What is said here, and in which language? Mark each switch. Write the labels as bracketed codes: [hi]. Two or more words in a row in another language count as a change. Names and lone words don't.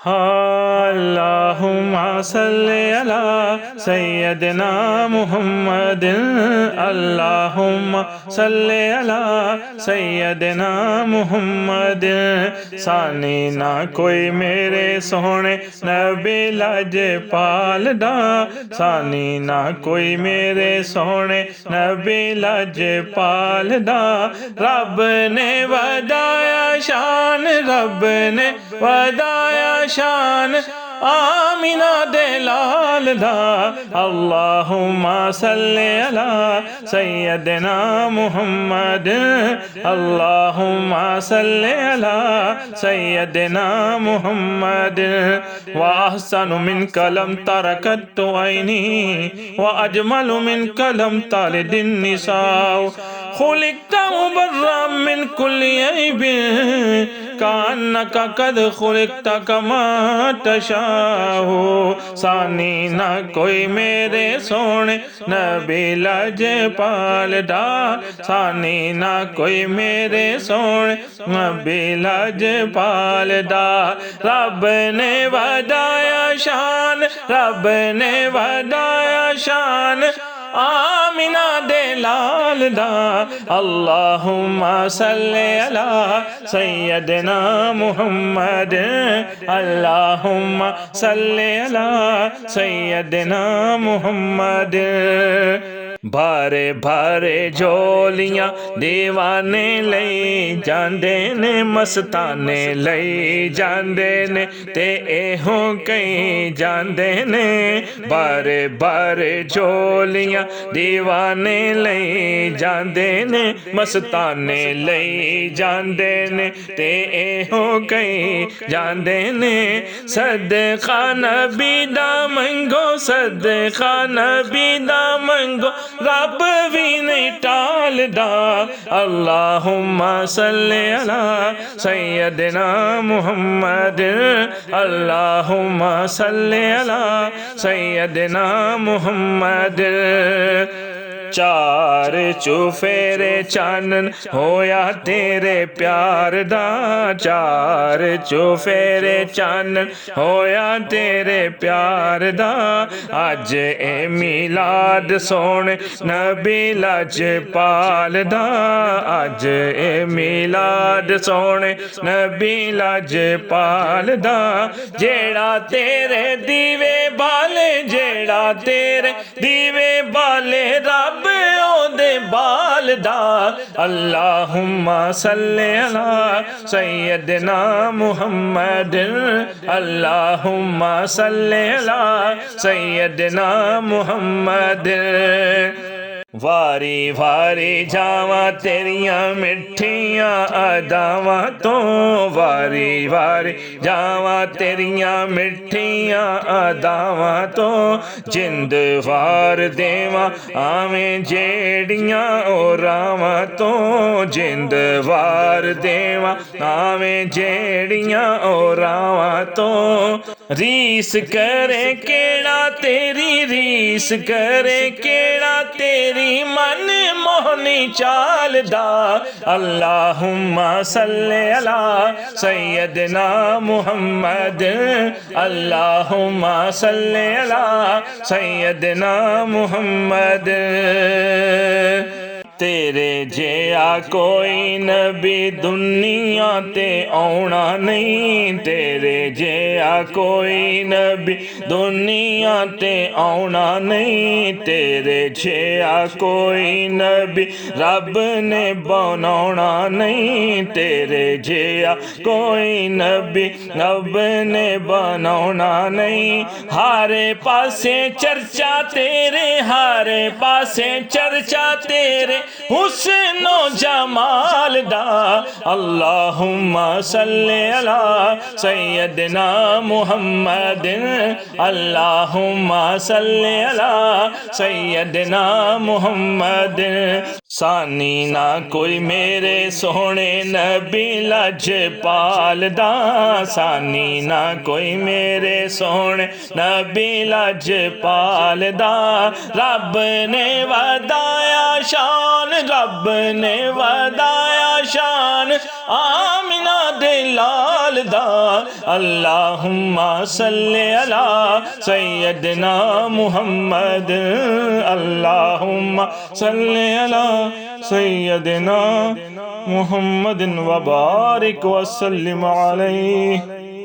[ar] اللهم صل على سيدنا محمد. اللهم صل على سيدنا محمد. [pa] ਸਾਨੀ ਨਾ ਕੋਈ ਮੇਰੇ ਸੋਹਣੇ ਨਬੀ ਲਜਪਾਲ ਦਾ, ਸਾਨੀ ਨਾ ਕੋਈ ਮੇਰੇ ਸੋਹਣੇ ਨਬੀ ਲਜਪਾਲ ਦਾ। ਰੱਬ ਨੇ ਵਧਾਇਆ ਸ਼ਾਨ, ਰੱਬ ਨੇ ਵਧਾਇਆ ਸ਼ਾਨ ਆਮਿਨਾ ਦੇ ਲਾਲ ਦਾ। [ar] اللهم صل على سيدنا محمد. اللهم صل على سيدنا محمد. وأحسن منك لم تر قط عيني وأجمل منك لم تلد النساء. خلقت مبرأ من كل عيب كأنك قد خلقت كما تشاء. [pa] ਸਾਨੀ ਨਾ ਕੋਈ ਮੇਰੇ ਸੋਹਣੇ ਨਬੀ ਲਜਪਾਲ ਦਾ, ਸਾਨੀ ਨਾ ਕੋਈ ਮੇਰੇ ਸੋਹਣੇ ਨਬੀ ਲਜਪਾਲ ਦਾ। ਰੱਬ ਨੇ ਵਧਾਇਆ ਸ਼ਾਨ, ਰੱਬ ਨੇ ਵਧਾਇਆ ਸ਼ਾਨ ਆਮਿਨਾ ਦੇ ਲਾਲ ਦਾ। [ar] اللهم صل على سيدنا محمد. اللهم صل على سيدنا محمد. [pa] ਭਰੇ ਭਰੇ ਝੋਲੀਆਂ ਦੀਵਾਨੇ ਲਈ ਜਾਂਦੇ ਨੇ, ਮਸਤਾਨੇ ਲਈ ਜਾਂਦੇ ਨੇ ਤੇ ਏਹੋ ਕਈ ਜਾਂਦੇ ਨੇ। ਭਰੇ ਭਰੇ ਝੋਲੀਆਂ ਦੀਵਾਨੇ ਲਈ ਜਾਂਦੇ ਨੇ, ਮਸਤਾਨੇ ਲਈ ਜਾਂਦੇ ਨੇ ਤੇ ਏਹੋ ਕਈ ਜਾਂਦੇ ਨੇ। ਸਦਕਾ ਨਬੀ ਦਾ ਮੰਗੋ, ਸਦਕਾ ਨਬੀ ਦਾ ਮੰਗੋ ਰੱਬ ਭੀ ਨਹੀਂ ਟਾਲਦਾ। [ar] اللهم صل على سيدنا محمد. اللهم صل على سيدنا محمد. [pa] ਚਾਰ ਚੁਫੇਰੇ ਚਾਨਣ ਹੋਇਆ ਤੇਰੇ ਪਿਆਰ ਦਾ, ਚਾਰ ਚੁਫੇਰੇ ਚਾਨਣ ਹੋਇਆ ਤੇਰੇ ਪਿਆਰ ਦਾ। ਅੱਜ ਏ ਮਿਲਾਦ ਸੋਹਣੇ ਨਬੀ ਲਜਪਾਲ ਦਾ, ਅੱਜ ਏ ਮਿਲਾਦ ਸੋਹਣੇ ਨਬੀ ਲਜਪਾਲ ਦਾ। ਜਿਹੜਾ ਤੇਰੇ ਦੀਵੇ ਬਾਲੇ, ਜਿਹੜਾ ਤੇਰੇ ਦੀਵੇ ਬਾਲੇ ਰੱਬ ਓਹਦੇ ਬਾਲ ਦਾ। [ar] اللهم صل على سيدنا محمد. اللهم صل على سيدنا محمد. [pa] ਵਾਰੀ ਵਾਰੀ ਜਾਵਾਂ ਤੇਰੀਆਂ ਮਿੱਠੀਆਂ ਅਦਾਵਾਂ ਤੋਂ, ਵਾਰੀ ਵਾਰੀ ਜਾਵਾਂ ਤੇਰੀਆਂ ਮਿੱਠੀਆਂ ਅਦਾਵਾਂ ਤੋਂ। ਜਿੰਦ ਵਾਰ ਦੇਵਾਂ ਆਵੇਂ ਜਿਹੜੀਆਂ ਓ ਰਾਹਵਾਂ ਤੋਂ, ਜਿੰਦ ਵਾਰ ਦੇਵਾਂ ਆਵੇਂ ਜਿਹੜੀਆਂ ਓ ਰਾਹਵਾਂ ਤੋਂ। ਰੀਸ ਕਰੇ ਕਿਹੜਾ ਤੇਰੀ, ਰੀਸ ਕਰੇ ਕਿਹੜਾ ਤੇਰੀ ਮਨ ਮੋਹਣੀ ਚਾਲ ਦਾ। [ar] اللهم صل على سيدنا محمد. اللهم صل على سيدنا محمد. [pa] ਤੇਰੇ ਜਿਹਾ ਕੋਈ ਨਬੀ ਦੁਨੀਆ ਤੇ ਆਉਣਾ ਨਹੀਂ, ਤੇਰੇ ਜਿਹਾ ਕੋਈ ਨਬੀ ਦੁਨੀਆ ਤੇ ਆਉਣਾ ਨਹੀਂ। ਤੇਰੇ ਜਿਹਾ ਕੋਈ ਨਬੀ ਰੱਬ ਨੇ ਬਣਾਉਣਾ ਨਹੀਂ, ਤੇਰੇ ਜਿਹਾ ਕੋਈ ਨਬੀ ਰੱਬ ਨੇ ਬਣਾਉਣਾ ਨਹੀਂ। ਹਰ ਪਾਸੇ ਚਰਚਾ ਤੇਰੇ, ਹਰ ਪਾਸੇ ਚਰਚਾ ਤੇਰੇ ਹੁਸਨੋ ਜਮਾਲ ਦਾ। [ar] اللهم صل على سيدنا محمد. اللهم صل على سيدنا محمد. [pa] ਸਾਨੀ ਨਾ ਕੋਈ ਮੇਰੇ ਸੋਹਣੇ ਨਬੀ ਲਜਪਾਲ ਦਾ, ਸਾਨੀ ਨਾ ਕੋਈ ਮੇਰੇ ਸੋਹਣੇ ਨਬੀ ਲਜਪਾਲ ਦਾ। ਰੱਬ ਨੇ ਵਧਾਇਆ ਸ਼ਾਨ, ਰੱਬ ਨੇ ਵਧਾਇਆ ਸ਼ਾਨ ਆਮਿਨਾ ਦੇ ਲਾਲ ਦਾ। [ar] اللهم صل على سيدنا محمد، اللهم صل على سيدنا محمد وبارك وسلم عليه.